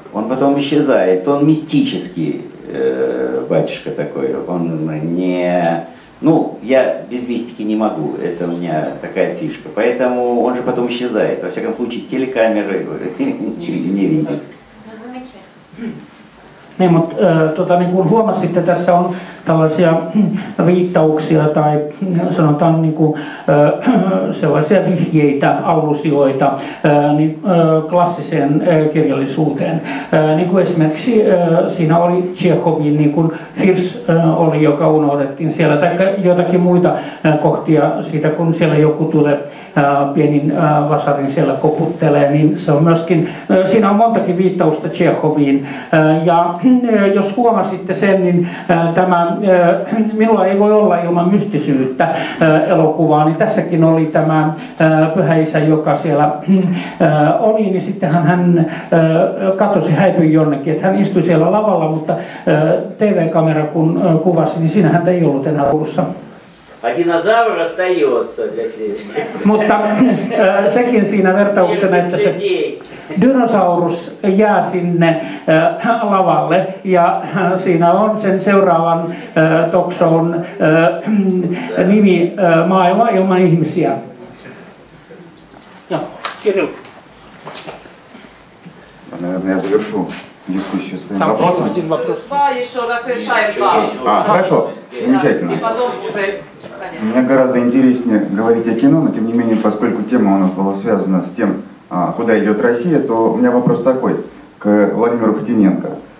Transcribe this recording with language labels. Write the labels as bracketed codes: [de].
[ru] Он потом исчезает, он мистический батюшка такой, он не... Ну, я без мистики не могу, это у меня такая фишка. Poэтому он же потом исчезает. Во всяком случае, телекамеры не видят. [fi] Niin, mutta niin kuin huomasitte, tässä on tällaisia viittauksia tai sanotaan niin kuin, sellaisia vihjeitä, allusioita niin, klassiseen kirjallisuuteen. Niin kuin esimerkiksi siinä oli Tšechovin, niin kuin Firs oli, joka unohdettiin siellä, tai jotakin muita kohtia siitä, kun siellä joku tulee pienin vasarin siellä koputtelee, niin se on myöskin, siinä on montakin viittausta Tšechoviin. Ja jos huomasitte sen, niin tämä minulla ei voi olla ilman mystisyyttä elokuvaa, niin tässäkin oli tämä Pyhä Isä, joka siellä oli, niin sittenhän hän katosi, häipyi jonnekin, että hän istui siellä lavalla, mutta TV-kamera kun kuvasi, niin siinä häntä ei ollut enää Oulussa. [ru] А dinosaur остается для следующего. [fi] Mutta sekin siinä vertauksena, että se dinosaurus jää sinne lavalle ja siinä on sen seuraavan talkshown nimi Maailma ilman ihmisiä. Joo, Kirill. [ru] Наверное, я завершу дискуссию своим вопросом. Один вопрос. Еще разрешаем вам. Хорошо, замечательно. И потом уже... Мне гораздо интереснее говорить о кино, но тем не менее, поскольку тема у нас была связана с тем, куда идет Россия, то у меня вопрос такой к Владимиру Хотиненко.